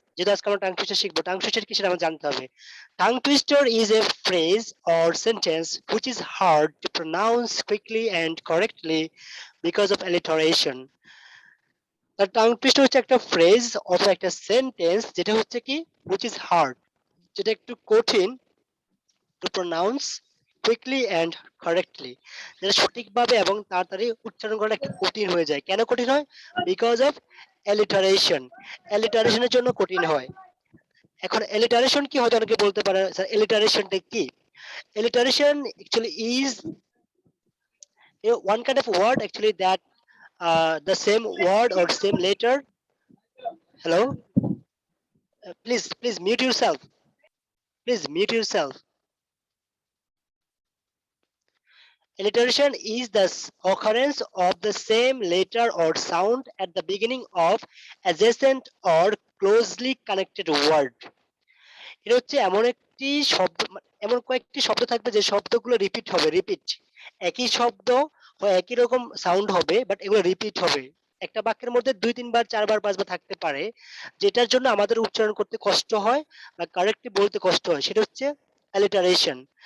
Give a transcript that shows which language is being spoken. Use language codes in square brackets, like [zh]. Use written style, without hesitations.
[bn] যেটা আজকে আমরা টাং টুইস্টার শিখবো, টাং টুইস্টার কি সেটা আমার জানতে হবে। [en] Tongue twister is a phrase or sentence which is hard to pronounce quickly and correctly because of alliteration. [bn] Tongue twister হচ্ছে একটা ফ্রেজ অথবা একটা সেন্টেন্স যেটা হচ্ছে কি [en] which is hard, [bn] যেটা একটু কঠিন [en] to pronounce quickly and correctly, [bn] যেটা সঠিকভাবে এবং তাড়াতাড়ি উচ্চারণ করা একটু কঠিন হয়ে যায়। কেন কঠিন হয়? [en] Because of alliteration. [bn] অ্যালিটারেশনের জন্য কঠিন হয়। এখন অ্যালিটারেশন কি হয়তো অনেকে বলতে পারে স্যার অ্যালিটারেশনটা কি? [en] Alliteration actually is one kind of word actually that the same word or same letter. Hello. Please mute yourself. Please mute yourself. Alliteration is the occurrence of the same letter or sound at the beginning of adjacent or closely connected word. [bn] এটা হচ্ছে এমন একটি শব্দ, এমন কয়েকটি শব্দ থাকবে যে শব্দগুলো রিপিট হবে, রিপিট। একই শব্দ বা একই রকম সাউন্ড হবে বাট এগুলো রিপিট হবে। একটা বাক্যের মধ্যে ২-৩ বার ৪ বার ৫ বার থাকতে পারে, যেটার জন্য আমাদের উচ্চারণ করতে কষ্ট হয় বা কারেক্টলি বলতে কষ্ট হয়, সেটা হচ্ছে অ্যালিটারেশন।